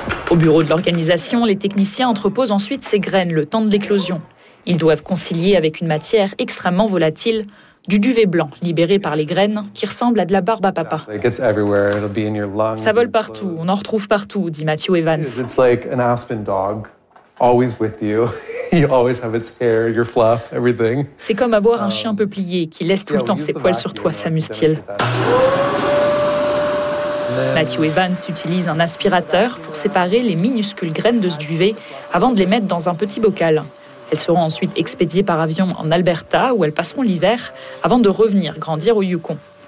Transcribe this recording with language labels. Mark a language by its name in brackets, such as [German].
[French] Au bureau de l'organisation, les techniciens entreposent ensuite ces graines le temps de l'éclosion. Ils doivent concilier avec une matière extrêmement volatile, du duvet blanc libéré par les graines qui ressemble à de la barbe à papa. Ça vole partout, on en retrouve partout, dit Matthew Evans. [English] It's like an Aspen dog, always with you. You always have its hair, your fluff, everything. [French] C'est comme avoir un chien peuplier qui laisse tout le temps ses poils sur toi, s'amuse-t-il. Matthew Evans utilise un aspirateur pour séparer les minuscules graines de ce duvet avant de les mettre dans un petit bocal. Elles seront ensuite expédiées par avion en Alberta, où elles passeront l'hiver, avant de revenir grandir au Yukon.